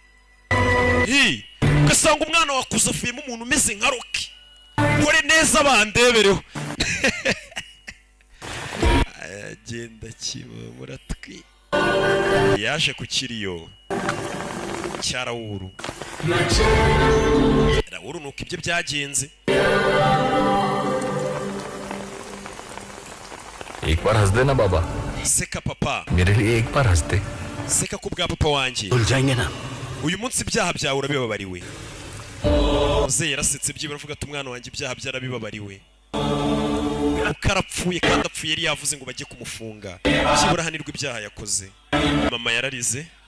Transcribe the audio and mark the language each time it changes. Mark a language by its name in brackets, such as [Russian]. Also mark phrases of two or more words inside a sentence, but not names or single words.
[Kinyarwanda] ugasanga umwana wakuze afuyemo umuntu umeze nka Rocky nkore neza bandebereho agenda kibamura twi yaje ku kiriyo cya Rahul nuko ibyo byagenze [Hindi] एक बार हंस देना बाबा [Kinyarwanda] seka papa [Hindi] मेरे लिए एक बार हंस दे [Kinyarwanda] seka ku bwa papa wanjye uyu munsi ibyaha byawe urabibabariwe muzehe yarasetse byibura avuga ati umwana wanjye ibyaha byarabibabariwe ukarapfuye kandi apfuye yari yavuze ngo bajye kumufunga byibura hanirwa ibyaha yakoze mama yararize